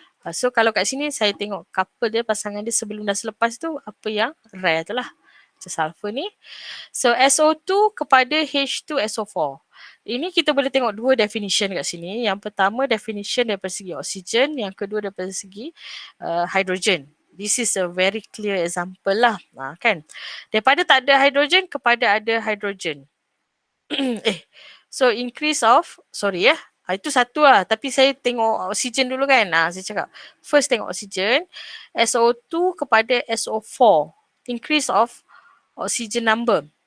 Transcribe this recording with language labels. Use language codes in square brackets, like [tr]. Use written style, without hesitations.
[ms] So kalau kat sini saya tengok couple dia, pasangan dia sebelum dan selepas tu apa yang rare tu lah. Macam sulfur ni. So SO2 kepada H2SO4. Ini kita boleh tengok dua definition kat sini. Yang pertama definition daripada segi oksigen, yang kedua daripada segi hydrogen. [en] This is a very clear example lah, kan. [ms] Daripada tak ada hydrogen kepada ada hydrogen. So increase of, itu satu lah. Tapi saya tengok oksigen dulu kan. Saya cakap first tengok oksigen, SO2 kepada SO4. [en] Increase of oxygen number.